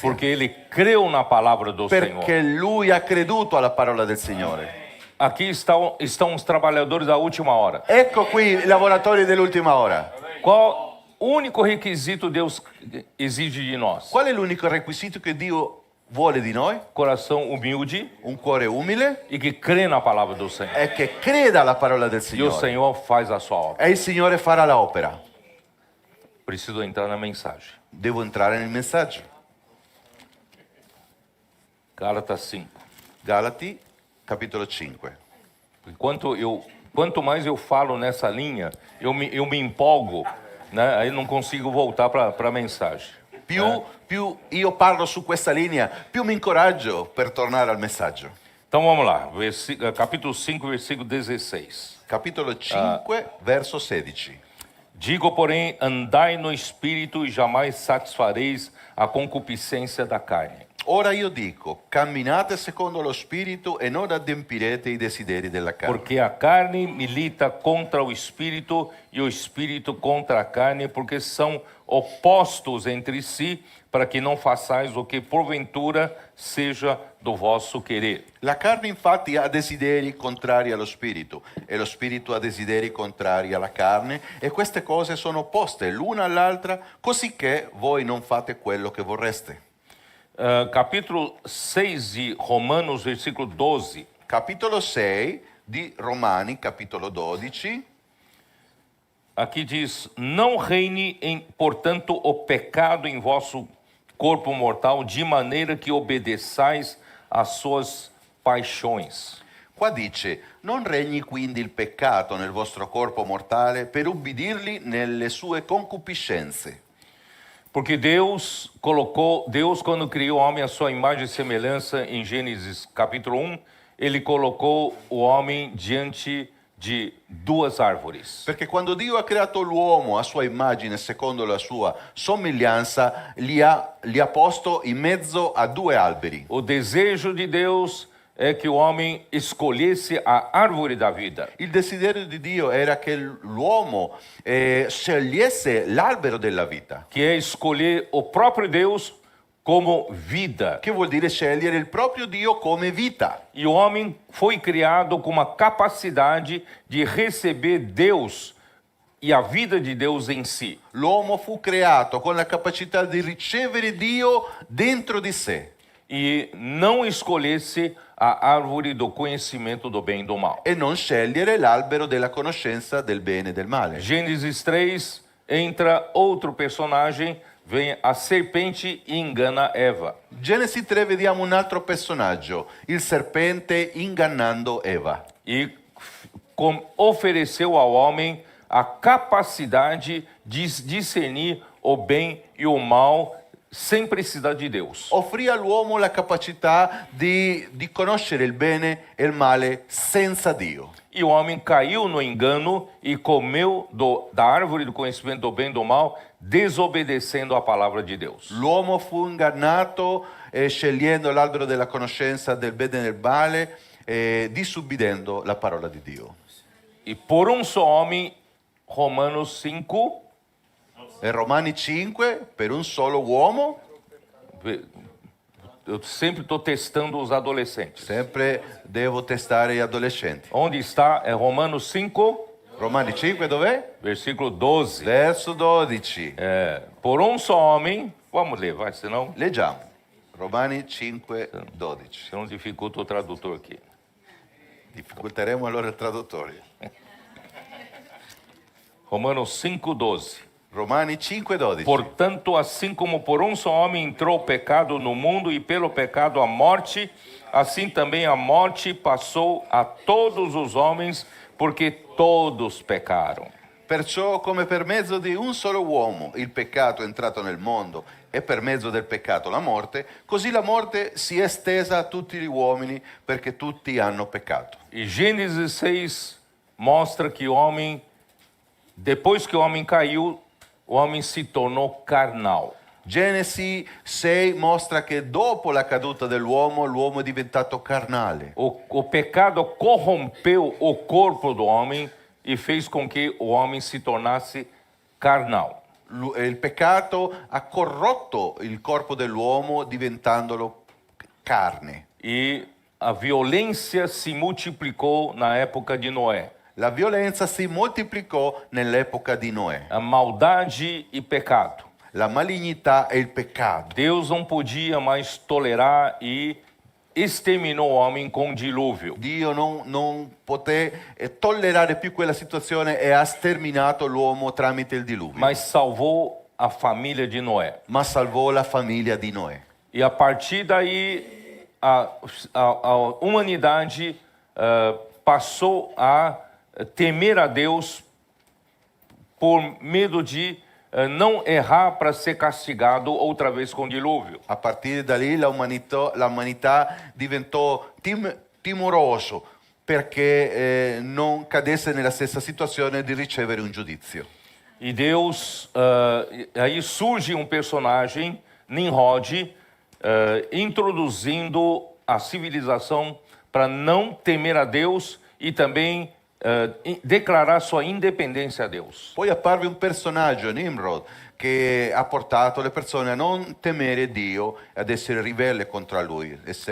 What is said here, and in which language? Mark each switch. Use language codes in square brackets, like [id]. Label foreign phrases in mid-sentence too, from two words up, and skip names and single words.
[pt] Porque ele creu na palavra do Senhor. [it] Perché lui ha creduto alla parola del Signore. [pt] Aqui estão os trabalhadores da última hora. [it] Ecco qui i lavoratori dell'ultima ora. [pt] Qual o único requisito Deus exige de nós? [it] Qual è l'unico requisito che Dio vuole di noi? [pt] Coração humilde [it] Un cuore umile [pt] e que crê na palavra do Senhor. [it] e che creda alla parola del [pt] E o [it] Signore. [pt] Senhor faz a sua obra. [it] E il Signore farà l'opera. [pt] Preciso entrar na mensagem. [it] Devo entrare nel messaggio. [pt] Gálatas 5. [it] Galati, capitolo 5. [pt] Quanto mais eu falo nessa linha, eu me empolgo, né? Aí não consigo voltar para a mensagem. [it] Più io parlo su questa linea, più mi incoraggio per tornare al messaggio. [pt] Então vamos lá, capítulo 5, versículo 16. [it] Capitolo 5, verso 16. [pt] Digo, porém, andai no espírito e jamais satisfareis a concupiscência da carne. [it] Ora io dico, camminate secondo lo spirito e non adempirete i desideri della carne. [pt] Porque a carne milita contra o espírito e o espírito contra a carne, porque são opostos entre si, para que não façais o que porventura seja do vosso querer. [it] La carne infatti ha desideri contrari allo spirito e lo spirito ha desideri contrari alla carne e queste cose sono opposte l'una all'altra, così che voi non fate quello che vorreste. [pt] Capítulo 6 de Romanos, versículo 12. [it] Capitolo 6 di Romani, capitolo 12. [pt] Aqui diz: não reine, portanto, o pecado em vosso corpo mortal, de maneira que obedeçais às suas paixões. [it] Qua dice, non regni quindi il peccato nel vostro corpo mortale per ubbidirli nelle sue concupiscenze. [pt] Porque Deus, quando criou o homem à sua imagem e semelhança, em Gênesis capítulo 1, ele colocou o homem diante de duas árvores. [it] Perché quando Dio ha creato l'uomo a sua immagine, secondo la sua somiglianza, li ha posto in mezzo a due alberi. [pt] O desejo de Deus é que o homem escolhesse a árvore da vida. [it] Il desiderio di Dio era che l'uomo scegliesse l'albero della vita, [pt] Que é escolher o próprio Deus como vida. [it] che vuol dire scegliere il proprio Dio come vita. [pt] E o homem foi criado com uma capacidade de receber Deus e a vida de Deus em si. [it] L'uomo fu creato con la capacità di ricevere Dio dentro di sé [pt] E não escolhesse a árvore do conhecimento do bem e do mal. [it] e non scegliere l'albero della conoscenza del bene e del male. [pt] Gênesis 3, entra outro personagem, vem a serpente e engana Eva. [it] Genesi 3 vediamo un altro personaggio, il serpente ingannando Eva. [pt] E ofereceu ao homem a capacidade de discernir o bem e o mal sem precisar de Deus. [it] Offrì all'uomo la capacità di conoscere il bene e il male senza Dio. [pt] E o homem caiu no engano e comeu da árvore do conhecimento do bem e do mal, desobedecendo a palavra de Deus. [it] L'uomo fu ingannato scegliendo l'albero della conoscenza del bene e del male, disubbidendo la parola di Dio. [pt] E por um só homem, Romanos 5, [it] E Romani 5, per un solo uomo, [pt] eu sempre estou testando os adolescentes. [it] sempre devo testare gli adolescenti. [pt] Onde está? É Romanos 5, [it] Romani 5 dov'è? [pt] versículo 12. [it] Verso 12. [pt] Por um só homem, vamos ler, vai, senão [it] Leggiamo. Romani 5, 12. [pt] senão dificulta o tradutor aqui. [it] Difficolteremo allora il traduttore. [pt] Romanos 5, 12. [it] Romani 5, 12. [pt] Portanto, assim como por um só homem entrou o pecado no mundo e pelo pecado a morte, assim também a morte passou a todos os homens, porque todos pecaram. [it] Perciò, come per mezzo di un solo uomo il peccato è entrato nel mondo e per mezzo del peccato la morte, così la morte si è estesa a tutti gli uomini perché tutti hanno peccato. [pt] E Gênesis 6 mostra que o homem, depois que o homem caiu, o homem se tornou carnal. [it] Genesi 6 mostra che dopo la caduta dell'uomo, l'uomo è diventato carnale. [pt] O pecado corrompeu o corpo do homem e fez com que o homem se tornasse carnal. [it] Il peccato ha corrotto il corpo dell'uomo diventandolo carne. [pt] E a violência se multiplicou na época de Noé. [it] La violenza si moltiplicò nell'epoca di Noè. [pt] A maldade e pecado. [it] La malignità e il peccato. [pt] Deus não podia mais tolerar e exterminou o homem com o dilúvio. [it] Dio non poté tollerare più quella situazione e ha sterminato l'uomo tramite il diluvio. [pt] Mas salvou a família de Noé. [it] Ma salvò la famiglia di Noè. [pt] E a partir daí, a humanidade passou a temer a Deus por medo de não errar para ser castigado outra vez com dilúvio. [it] A partire da lì l'umanità diventò timoroso perché non cadesse nella stessa situazione di ricevere un giudizio. [pt] E Deus, aí surge um personagem, Nimrod, introduzindo a civilização para não temer a Deus e também declarar sua independência a Deus. [it] Poi apparve un personaggio, Nimrod, che ha portato le persone a non temere Dio e ad essere ribelle contro lui, essere